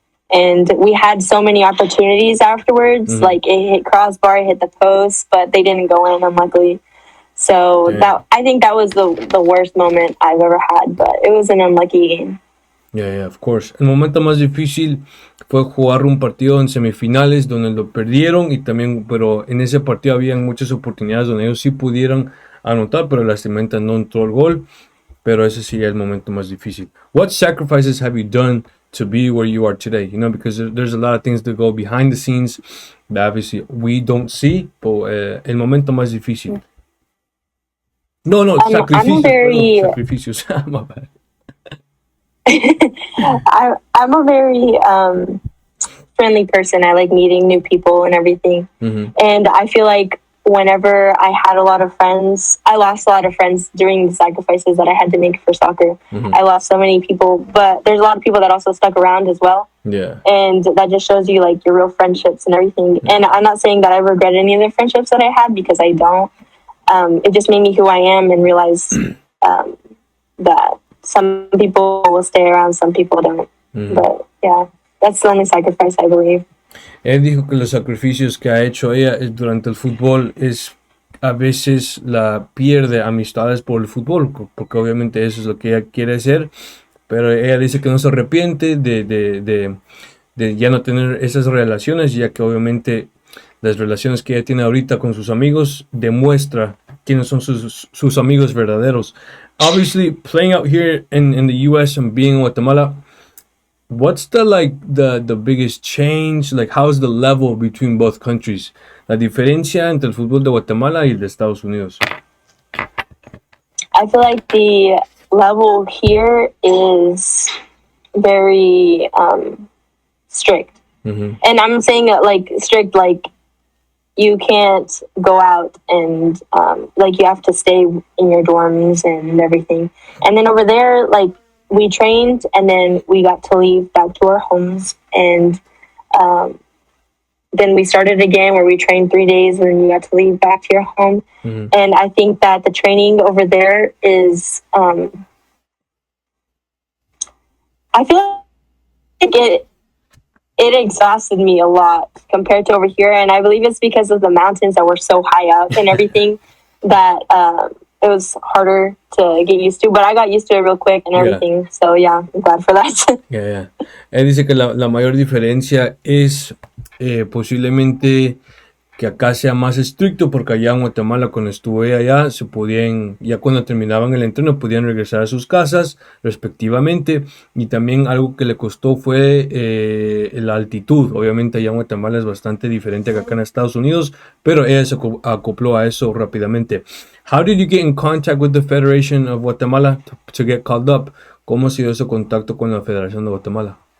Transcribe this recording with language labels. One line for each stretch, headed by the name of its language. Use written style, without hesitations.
English: And we had so many opportunities afterwards. Like it hit crossbar, it hit the post, but they didn't go in, unluckily. So I think that was the worst moment I've ever had, but it was an unlucky game. Yeah, of course.
Spanish: El momento más difícil fue jugar un partido en semifinales donde lo perdieron y también, pero en ese partido habían muchas oportunidades donde ellos sí pudieron anotar, pero lastimosamente no entró el gol. Pero ese sí es el momento más difícil.
English: What sacrifices have you done to be where you are today? You know, because there's a lot of things that go behind the scenes that obviously we don't see.
Spanish: Pero el momento más difícil. No, sacrificios.
English: My bad. I'm a very friendly person. I like meeting new people and everything. And I feel like whenever I had a lot of friends, I lost a lot of friends during the sacrifices that I had to make for soccer. I lost so many people, but there's a lot of people that also stuck around as well. Yeah. And that just shows you like your real friendships and everything. And I'm not saying that I regret any of the friendships that I had, because I don't. It just made me who I am and realize that some people will stay around, some people don't. But yeah, that's the only sacrifice I believe.
Spanish: Él dijo que los sacrificios que ha hecho ella durante el fútbol es a veces la pierde amistades por el fútbol, porque obviamente eso es lo que ella quiere hacer, pero ella dice que no se arrepiente de ya no tener esas relaciones, ya que obviamente las relaciones que ella tiene ahorita con sus amigos demuestra quiénes son sus amigos verdaderos.
English: Obviously, playing out here in the US and being in Guatemala, what's the biggest change? Like, how's the level between both countries?
Spanish: La diferencia entre el fútbol de Guatemala y el de Estados Unidos.
English: I feel like the level here is very strict. And I'm saying like strict, like you can't go out and like you have to stay in your dorms and everything. And then over there, like we trained and then we got to leave back to our homes, and then we started again where we trained 3 days and then you got to leave back to your home. And I think that the training over there is I feel like it exhausted me a lot compared to over here, and I believe it's because of the mountains that were so high up and everything that it was harder to get used to, but I got used to it real quick and everything. Yeah. So yeah, I'm glad for that. Yeah.
Spanish: Él dice que la mayor diferencia es posiblemente que acá sea más estricto, porque allá en Guatemala cuando estuve allá se podían, ya cuando terminaban el entreno podían regresar a sus casas respectivamente, y también algo que le costó fue la altitud. Obviamente allá en Guatemala es bastante diferente que acá en Estados Unidos, pero ella se acopló a eso rápidamente.
English: How did you get in contact with the Federation of Guatemala to get called up?
Spanish: ¿Cómo ha sido ese contacto con la Federación de Guatemala?